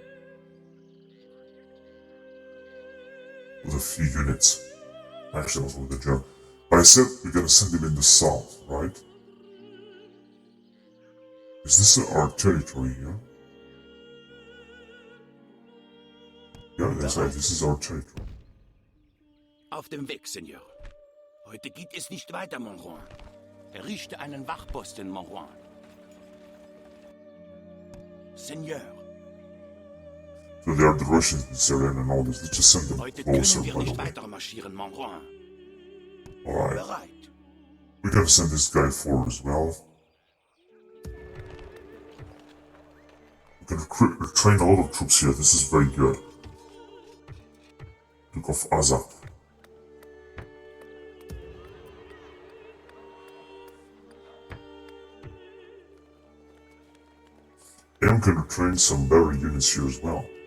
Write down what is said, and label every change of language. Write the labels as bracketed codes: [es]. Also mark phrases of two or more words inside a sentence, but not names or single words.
[en] With a few units. Actually, also with the German. But I said we're gonna send them in the south, right? Is this our territory here? Yeah, that's right. This is our territory. [de] Auf dem Weg, Seigneur. Heute geht es nicht weiter, [fr] mon roi. [de] Errichte einen Wachposten, [fr] mon roi. Seigneur, [en] So they are the Russians in this area and all this. Let's just send them [de] heute [en] closer, [de] können wir [en] by the [de] nicht [en] way. [de] weiter marschieren, [fr] mon roi. [en] Alright. [de] Bereit. [en] We're gonna send this guy forward as well. We're gonna train a lot of troops here. This is very good. Duke of Azak. And I'm gonna train some better units here as well.